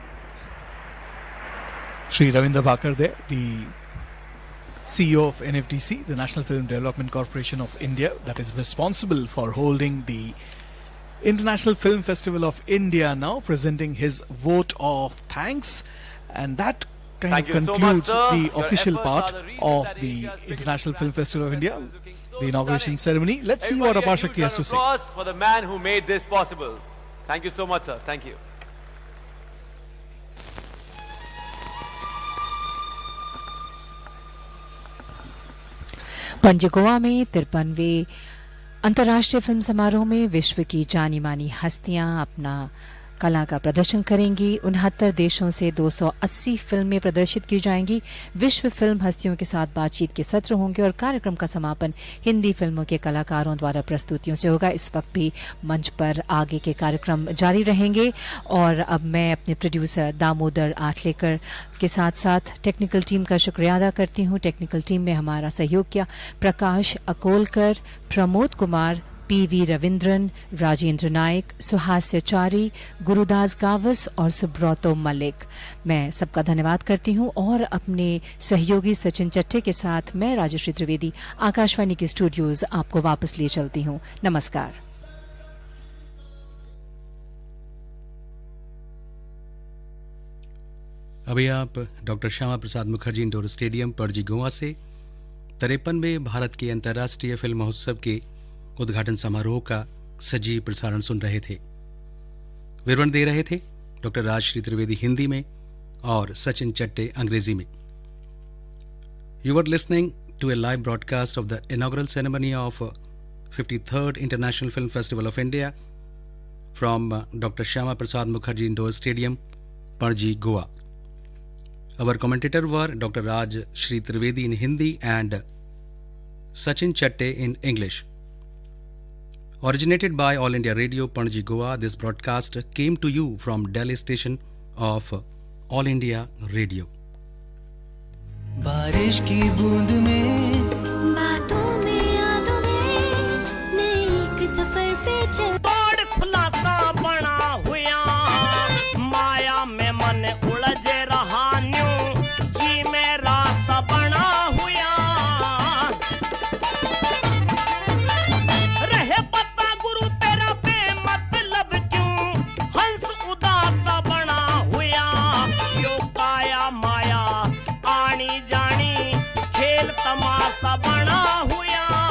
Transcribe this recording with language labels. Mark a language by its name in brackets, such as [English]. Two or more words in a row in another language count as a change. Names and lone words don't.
[English] Shri Ravindra Bhakar there, the CEO of NFDC, the National Film Development Corporation of India, that is responsible for holding the International Film Festival of India, now presenting his vote of thanks, and that kind of concludes the official part of the International Film Festival of India, the inauguration ceremony. Let's see what Apar Shakti has to say. For the man who made this possible. Thank you so much, sir. Thank you. [Hindi] पणजी गोवा में 53वें अंतर्राष्ट्रीय फिल्म समारोह में विश्व की जानी मानी हस्तियां अपना कला का प्रदर्शन करेंगी। 69 देशों से 280 फिल्में प्रदर्शित की जाएंगी। विश्व फिल्म हस्तियों के साथ बातचीत के सत्र होंगे और कार्यक्रम का समापन हिंदी फिल्मों के कलाकारों द्वारा प्रस्तुतियों से होगा। इस वक्त भी मंच पर आगे के कार्यक्रम जारी रहेंगे और अब मैं अपने प्रोड्यूसर दामोदर आठलेकर के साथ साथ [English] technical team [Hindi] का शुक्रिया अदा करती हूँ। [English] technical team [Hindi] में हमारा सहयोग किया प्रकाश अकोलकर, प्रमोद कुमार, पीवी रविंद्रन, राजेंद्र नायक, सुहास्यचारी, गुरुदास गावस और सुब्रतो मलिक। मैं सबका धन्यवाद करती हूं और अपने सहयोगी सचिन चट्टे के साथ मैं राजश्री त्रिवेदी आकाशवाणी के स्टूडियोज आपको वापस ले चलती हूं। नमस्कार। अभी आप डॉक्टर श्यामा प्रसाद मुखर्जी इंडोर स्टेडियम पणजी गोवा से 53वें भारत के अंतर्राष्ट्रीय फिल्म महोत्सव के उद्घाटन समारोह का सजीव प्रसारण सुन रहे थे। विवरण दे रहे थे डॉक्टर राजश्री त्रिवेदी हिंदी में और सचिन चट्टे अंग्रेजी में। [English] You are listening to a live broadcast of the inaugural ceremony of 53rd International Film Festival of India from Doctor Shyama Prasad Mukherjee Indoor Stadium, Panaji, Goa. Our commentator were Dr. Raj Shri Trivedi in Hindi and Sachin Chatte in English. Originated by All India Radio, Panaji, Goa, this broadcast came to you from Delhi station of All India Radio. [Hindi] बारिश की बूंद में, बातों में, यादों में, नए एक सफर पे चल। तोड़ खुलासा बना हुआ, माया में मन उलझे रहा न्यूं, जी में रासा बना हुआ, रहे पता गुरु तेरा बेमतलब क्यों, हंस उदासा बना हुआ, यो काया माया आनी जानी, खेल तमाशा बना हुआ।